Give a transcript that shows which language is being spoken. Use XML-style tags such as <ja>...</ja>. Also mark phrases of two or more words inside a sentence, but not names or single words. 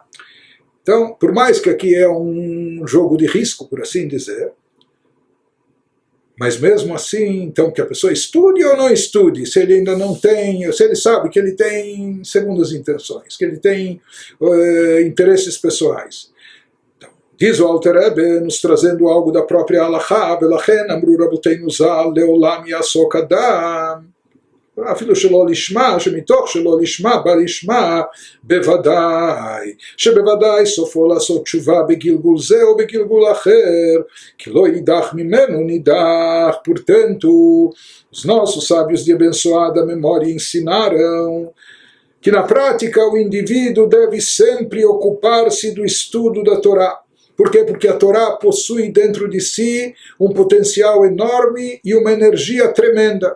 <pt>Então, por mais que aqui é um jogo de risco, por assim dizer, mas mesmo assim, então, que a pessoa estude ou não estude, se ele ainda não tem, se ele sabe que ele tem segundas intenções, que ele tem interesses pessoais. Então, diz o Alter Rebbe, nos trazendo algo da própria Halachá,</pt> <he>ולכן אמרו רבותינו ז״ל לעולם יעסוק אדם, אפילו שלא לשמה, שמתוך שלא לשמה בא לשמה בוודאי, שבוודאי סופו לעשות תשובה בגלגול זה או בגלגול אחר, que לא יידח ממנו נידח.</he> <pt>Portanto, os nossos sábios de abençoada memória ensinaram que na prática o indivíduo deve sempre ocupar-se do estudo da Torá. Por quê? Porque a Torá possui dentro de si um potencial enorme e uma energia tremenda.</pt>